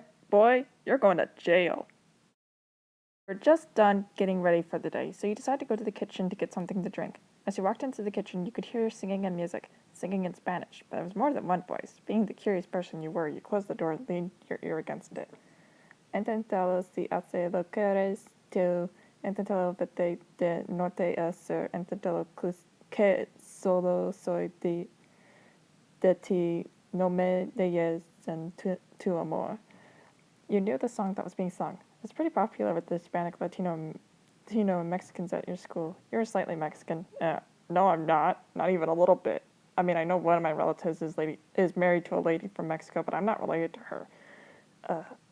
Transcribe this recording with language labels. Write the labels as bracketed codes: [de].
[en] Boy, you're going to jail. We're just done getting ready for the day, so you decide to go to the kitchen to get something to drink. As you walked into the kitchen, you could hear singing and music, singing in Spanish, but it was more than one voice. Being the curious person you were, you closed the door and leaned your ear against it. [es] Intentalo si hace lo que eres tú, intentalo vete de norte a sur, intentalo que solo soy de ti, no me dejes en tu amor. [en] You knew the song that was being sung. It's pretty popular with the Hispanic, Latino, and Mexicans at your school. You're slightly Mexican. No, I'm not. Not even a little bit. I mean, I know one of my relatives is married to a lady from Mexico, but I'm not related to her.